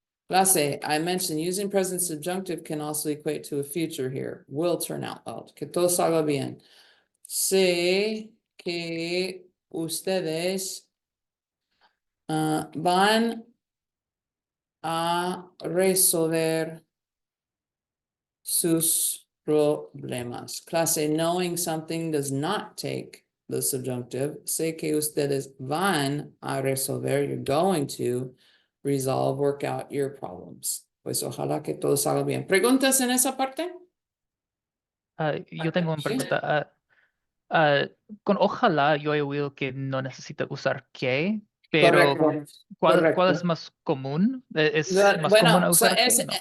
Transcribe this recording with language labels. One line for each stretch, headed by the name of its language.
English: Clase, I mentioned using present subjunctive can also equate to a future here. Will turn out well.
Spanish: Que todo salga bien. Sé que ustedes van a resolver sus problemas.
English: Clase, knowing something does not take the subjunctive.
Spanish: Sé que ustedes van a resolver,
English: you're going to resolve, work out your problems.
Spanish: Pues ojalá que todo salga bien. ¿Preguntas en esa parte? Yo tengo una pregunta. Con ojalá yo he oído que no necesita usar que, pero Correcto. ¿cuál es más común? ¿Es más común Bueno, usar que? No.